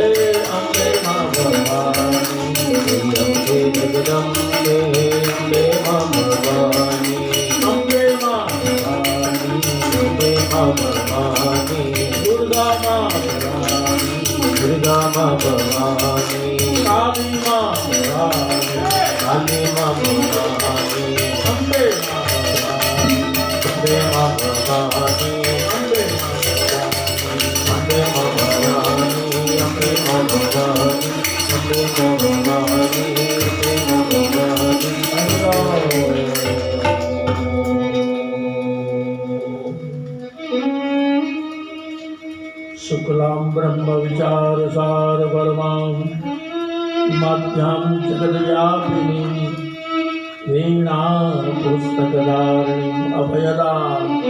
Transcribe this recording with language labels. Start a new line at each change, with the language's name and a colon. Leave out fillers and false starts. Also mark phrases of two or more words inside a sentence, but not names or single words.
Hindi: अम्बे मां भवानी जय अम्बे जगदम्बे अम्बे मां भवानी अम्बे मां भवानी अम्बे मां भवानी दुर्गा मां भवानी दुर्गा मां भवानी काली मां भवानी काली मां भवानी अम्बे मां भवानी अम्बे मां भवानी अम्बे मां भवानी अम्बे मां भवानी अम्बे मां भवानी अम्बे मां भवानी
Sanskrit: शुक्लां ब्रह्म विचार सार परमां मध्यां जगद्व्यापिनीं वीणां पुस्तकधारिणीं अभयदां